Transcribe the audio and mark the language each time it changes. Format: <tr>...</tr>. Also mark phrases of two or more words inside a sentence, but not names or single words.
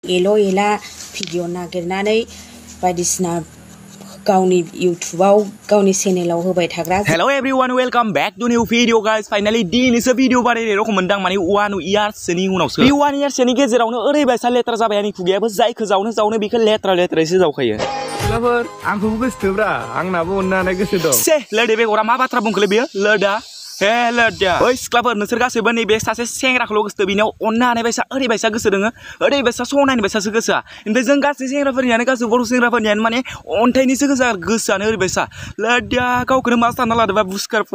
<brx>एल' एला भिडिअ नागिरनानै बायदिसिना गावनि इउट्युबाव गावनि चेनेलाव होबाय थाग्रा।</brx> <en>Hello everyone, welcome back to new video guys.</en> <brx>Finally दिनैसो भिडिअ बानायनाय रखम मोनदां माने 1 इयार्सनि उनावसो। बे 1 इयार्सनि गेजेरावनो ओरैबायसा लेथ्रा जाबाय आंनि खुगायाबो जायखो जावनो बेखौ लेथ्रायसो जावखायो। सिख्लाफोर आंखौबो गोसोथोब्रा आंनाबो अननो हानाय गोसो दं। से लोदे बेगरा मा बाथ्रा बुंखोलै बेयो लोदा हे लोदा ओइ सिख्लाफोर नोंसोर गासैबो नैबे सासे सेंग्राखौल' गोसो बिनियाव अननो हानाय बायसा ओरैबायसा गोसो दोङो ओरैबायसा समायनानि बायसासो गोसोआ ओमफ्राय जों गासै सेंग्राफोरनियानो गासै बर' सेंग्राफोरनियानो माने अन्थाइनिसो गोसोआनो ओरैबायसा लोदा गावखौनो मा सानना लादोंबा बुसकारफुआ</brx>